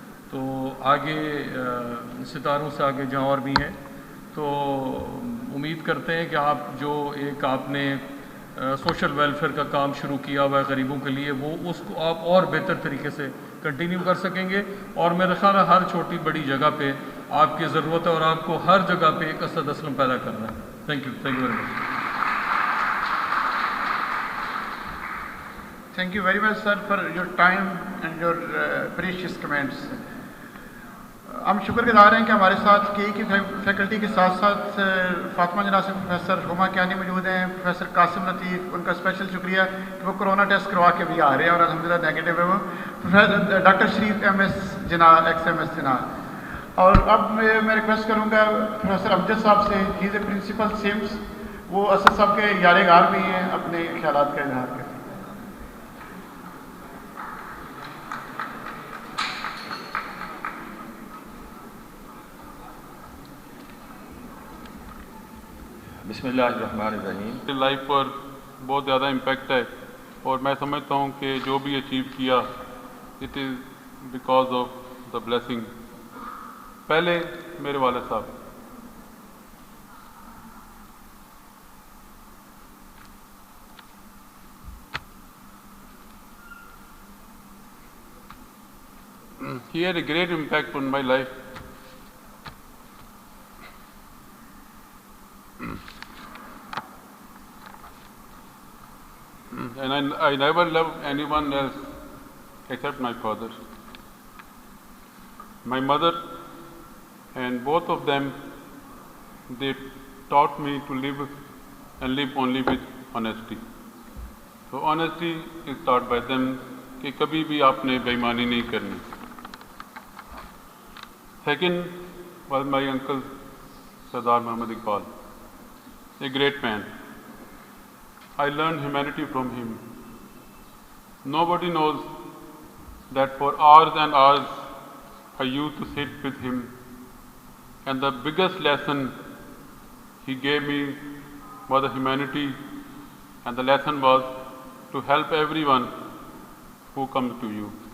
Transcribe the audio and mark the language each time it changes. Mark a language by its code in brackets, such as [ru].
[ur] تو آگے ستاروں سے آگے جہاں اور بھی ہیں تو امید کرتے ہیں کہ آپ جو ایک آپ نے سوشل ویلفیئر کا کام شروع کیا ہوا ہے غریبوں کے لیے, وہ اس کو آپ اور بہتر طریقے سے کنٹینیو کر سکیں گے. اور میرا خیال ہے ہر چھوٹی بڑی جگہ پہ آپ کی ضرورت ہے اور آپ کو ہر جگہ پہ ایک اسد اسلم پیدا کرنا ہے. [en] Thank you very much. Thank you very much, sir, for your time and your precious comments. [ur] ہم شکر گزار ہیں کہ ہمارے ساتھ کی فیکلٹی کے ساتھ ساتھ فاطمہ جناح سے پروفیسر ہما کیانی موجود ہیں, پروفیسر قاسم لطیف, ان کا اسپیشل شکریہ کہ وہ کرونا ٹیسٹ کروا کے بھی آ رہے ہیں اور الحمدللہ نیگیٹو ہے وہ. پروفیسر ڈاکٹر شریف ایم ایس جناح, ایکس ایم ایس جناح. اور اب میں ریکویسٹ کروں گا پروفیسر امجد صاحب سے, [en] he is a principal [ur] سمس, وہ اسد صاحب کے یار غار بھی ہیں, اپنے خیالات کا اظہار کریں. [ar] بسم اللہ الرحمن الرحیم. [ur] لائف پر بہت زیادہ امپیکٹ ہے اور میں سمجھتا ہوں کہ جو بھی اچیو کیا [en] It is because of the blessing. [ur] پہلے میرے والد صاحب, [en] he had a great impact on my life. And I never loved anyone else except my father. My mother and both of them, they taught me to live and live only with honesty. So honesty is taught by them [ur] کہ کبھی بھی آپ نے بےایمانی نہیں کرنی. [en] Second was my uncle Sardar Muhammad Iqbal, a great man. I learned humanity from him. Nobody knows that for hours and hours I used to sit with him, and the biggest lesson he gave me was the humanity, and the lesson was to help everyone who comes to you.